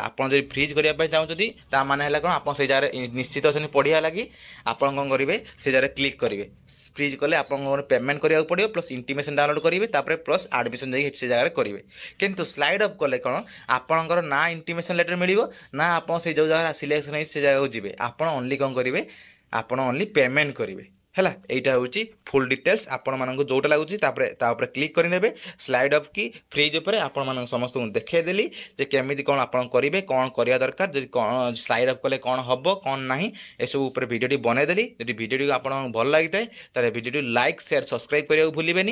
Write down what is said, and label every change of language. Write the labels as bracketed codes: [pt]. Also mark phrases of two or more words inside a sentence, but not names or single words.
[or] ଆପଣ ଯଦି ଫ୍ରିଜ୍ କରିବା ପାଇଁ ଚାହୁଁଛନ୍ତି ତା ମାନେ ହେଲା କ'ଣ, ଆପଣ ସେଇ ଜାଗାରେ ନିଶ୍ଚିତ ଅଛନ୍ତି ପଢ଼ିବା ଲାଗି, ଆପଣ କ'ଣ କରିବେ ସେ ଜାଗାରେ କ୍ଲିକ୍ କରିବେ। ଫ୍ରିଜ୍ କଲେ ଆପଣଙ୍କର ପେମେଣ୍ଟ କରିବାକୁ ପଡ଼ିବ, [en] plus intimation download [or] କରିବେ, ତାପରେ [en] plus admission [or] ଯାଇକି ସେ ଜାଗାରେ କରିବେ। କିନ୍ତୁ [en] slide up [or] କଲେ କ'ଣ, ଆପଣଙ୍କର ନା [en] intimation letter [or] ମିଳିବ, ନା ଆପଣ ସେଇ ଯେଉଁ ଜାଗାରେ ସିଲେକ୍ସନ୍ ହେଇଛି ସେ ଜାଗାକୁ ଯିବେ। ଆପଣ ଓନ୍ଲି କ'ଣ କରିବେ, ଆପଣ [en] only payment [or] କରିବେ ହେଲା। [bn] এইটা হচ্ছে [en] full details [or] ଆପଣମାନଙ୍କୁ ଯେଉଁଟା ଲାଗୁଛି ତାପରେ କ୍ଲିକ୍ କରିନେବେ। [en] slide up [or] କି ଫ୍ରିଜ୍ ଉପରେ ଆପଣମାନଙ୍କୁ ସମସ୍ତଙ୍କୁ ଦେଖେଇଦେଲି ଯେ କେମିତି କ'ଣ ଆପଣ କରିବେ, କ'ଣ କରିବା ଦରକାର, ଯଦି କ'ଣ [en] slide up [or] କଲେ କ'ଣ ହେବ କ'ଣ ନାହିଁ, ଏସବୁ ଉପରେ ଭିଡ଼ିଓଟି ବନେଇଦେଲି। ଯଦି ଭିଡ଼ିଓଟି ଆପଣଙ୍କୁ ଭଲ ଲାଗିଥାଏ ତାହେଲେ ଭିଡ଼ିଓଟି [en] like share subscribe [or] କରିବାକୁ ଭୁଲିବେନି।